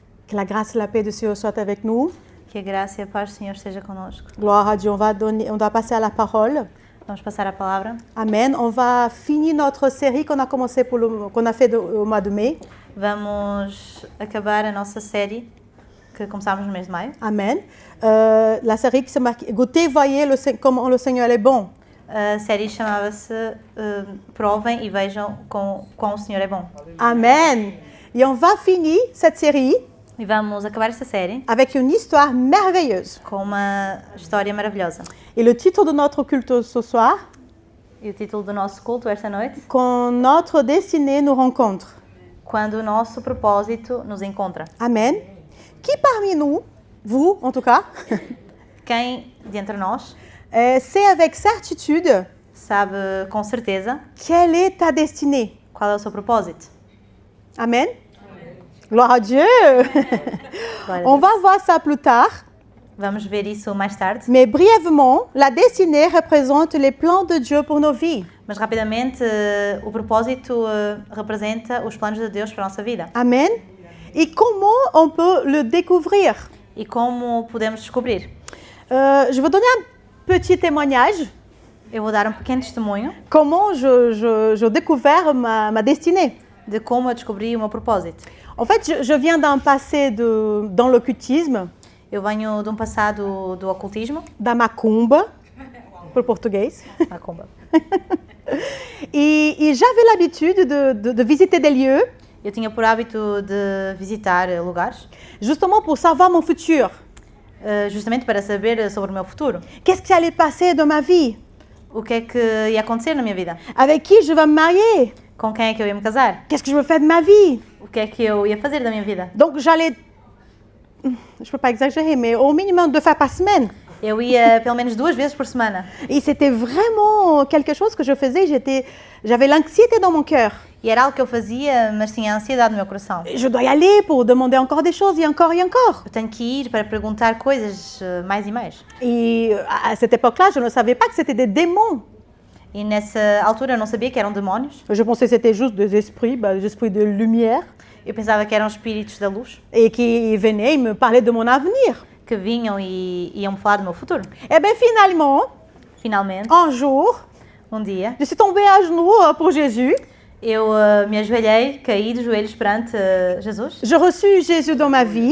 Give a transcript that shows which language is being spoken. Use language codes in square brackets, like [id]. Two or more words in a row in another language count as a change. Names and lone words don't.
[fr] Que la grâce et la paix du Seigneur soient avec nous. [pt] Que a graça e a paz do Senhor esteja conosco. [fr] Gloire à Dieu. On va passer à la parole. [pt] Vamos passar a palavra. Amen. [fr] On va finir notre série qu'on a commencé qu'on a fait au mois de mai. [pt] Vamos acabar a nossa série que começámos no mês de maio. Amen. [fr] La série qui se marque Goûtez, voyez comment le Seigneur est bon. [pt] A série chamava-se Provem e Vejam quão o Senhor é bom. Amen. [fr] Et on va finir cette série [pt] E vamos acabar esta série [fr] avec une histoire merveilleuse. [pt] com uma história maravilhosa. [fr] Et le titre de notre culte ce soir, [pt] E o título do nosso culto esta noite: [fr] Quand notre destinée nous rencontre. [pt] Quando o nosso propósito nos encontra. Amen. [fr] Qui parmi nous, vous en tout cas, [pt] Quem dentre nós [fr] sait avec certitude [pt] sabe com certeza [fr] quelle est ta destinée? [pt] qual é o seu propósito? [fr] Amen. Gloire à Dieu. [pt] Glória a [fr] On [pt] Deus. [fr] va voir ça plus tard. [pt] Vamos ver isso mais tarde. [fr] Mais brièvement, la destinée représente les plans de Dieu pour nos vies. [pt] Mas rapidamente, o propósito representa os planos de Deus para a nossa vida. Amen. [fr] Et comment on peut le découvrir? [pt] E como podemos descobrir? [fr] Je vais donner un petit témoignage. [pt] Eu vou dar um pequeno testemunho [fr] Comment je découvert ma destinée. [pt] de como eu descobri o meu propósito. [fr] En fait, je viens d'un passé dans l'occultisme, [pt] Eu venho de um passado do ocultismo, da macumba, pour português. macumba. [fr] Et j'avais l'habitude de visiter des lieux, [pt] Eu tinha por hábito de visitar lugares, [fr] justement pour savoir mon futur. [pt] justamente para saber sobre o meu futuro. [fr] Qu'est-ce qui allait passer dans ma vie? [pt] O que é que ia acontecer na minha vida? [fr] Avec qui je vais me marier? [pt] Com quem é que eu ia me casar? [fr] Qu'est-ce que je veux faire de ma vie? [pt] O que é que eu ia fazer da minha vida? [fr] Donc j'allais, je ne peux pas exagérer, mais au minimum 2 fois par semaine. [pt] Eu ia pelo menos 2 vezes por semana. [fr] Et c'était vraiment quelque chose que je faisais. J'avais l'anxiété dans mon cœur. [pt] E era algo que eu fazia, mas tinha ansiedade no meu coração. [fr] Je dois y aller pour demander encore des choses et encore et encore. [pt] Eu tenho que ir para perguntar coisas mais e mais. [fr] Et à cette époque-là, je ne savais pas que c'était des démons. [pt] E nessa altura eu não sabia que eram demónios. [fr] Je pensais que c'était juste des esprits de lumière, [pt] Eu pensava que eram espíritos da luz [fr] et qui venaient me parler de mon avenir. [pt] que vinham e iam me falar do meu futuro. [fr] Et bien finalement, [pt] Finalmente, [fr] un jour, [pt] um dia, [fr] je suis tombée à genoux pour Jésus. [pt] eu me ajoelhei, caí de joelhos perante Jesus. [fr] Je reçus Jésus dans ma vie.